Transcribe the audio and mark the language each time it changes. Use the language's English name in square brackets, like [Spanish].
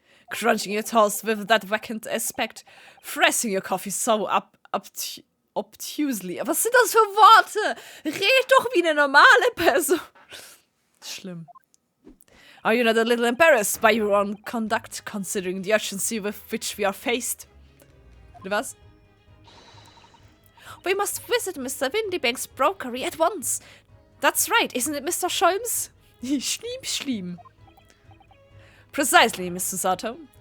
[English] Crunching your toast with that vacant aspect. Pressing your coffee so obtusely. [German] Was sind das für Worte? Red doch wie eine normale Person. Schlimm. [English] Are you not a little embarrassed by your own conduct, considering the urgency with which we are faced? Was? We must visit Mr. Windybank's brokery at once. That's right, isn't it, Mr. Sholmes? Schlimm. Precisely, Mr. Sato.